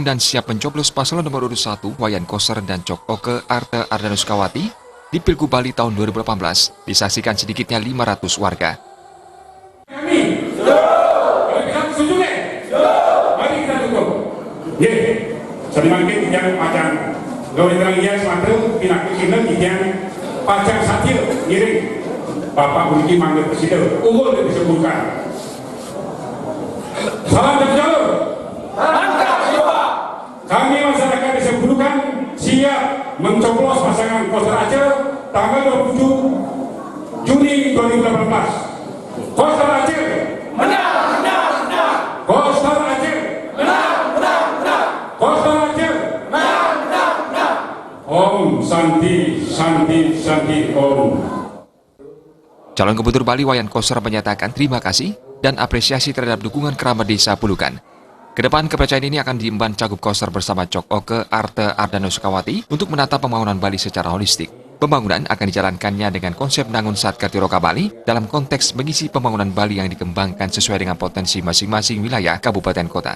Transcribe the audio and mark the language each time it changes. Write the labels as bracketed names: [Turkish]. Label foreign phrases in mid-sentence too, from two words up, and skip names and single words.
[Indonesian] dan siap mencoblos paslon nomor urut 1 Wayan Koster dan Cok Oke Arte Ardana Sukawati di Pilgub Bali tahun 2018 disaksikan sedikitnya 500 warga. Kami, kita setuju nih? Mari kita dukung. Ye, sedangkan yang pajang gawe yang suatu pindah kesini yang pajang satil ngiring Bapak Budi manggil presiden unggul disebutkan. Salam dan jalur. Mantap, Pak. Kami masyarakat Desa Pulukan siap mencoblos pasangan Koster Aceh tanggal 27 Juni 2018. Koster Aceh. Menang. Koster Aceh. Menang. Koster Aceh. Menang. [Sanskrit] Om Santi Om. [Indonesian] Calon Gubernur Bali Wayan Koster menyatakan terima kasih dan apresiasi terhadap dukungan kerabat Desa Pulukan. Kedepan kepercayaan ini akan diemban Cagup Koster bersama Cok Oke Arte Ardana Sukawati untuk menata pembangunan Bali secara holistik. Pembangunan akan dijalankannya dengan konsep Nangun Satkartiroka Bali dalam konteks mengisi pembangunan Bali yang dikembangkan sesuai dengan potensi masing-masing wilayah kabupaten kota.